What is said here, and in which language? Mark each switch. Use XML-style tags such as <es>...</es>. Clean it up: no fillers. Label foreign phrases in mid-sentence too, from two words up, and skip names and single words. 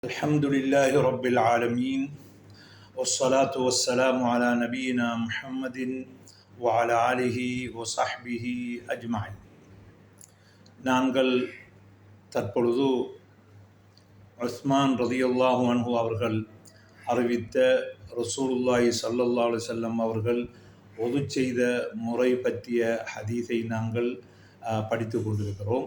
<ar>الحمد لله رب العالمين والصلاة والسلام على نبينا محمد وعلى آله وصحبه أجمعين.</ar> <ta>நாங்கள் தற்பொழுது உஸ்மான்</ta> <ar>رضي الله عنه</ar> <ta>அவர்கள் அறிவித்த</ta> <ar>رسول الله صلى الله عليه وسلم</ar> <ta>அவர்கள் ஒது செய்த முறை பற்றிய ஹதீஸை நாங்கள் படித்து கொண்டிருக்கிறோம்.</ta>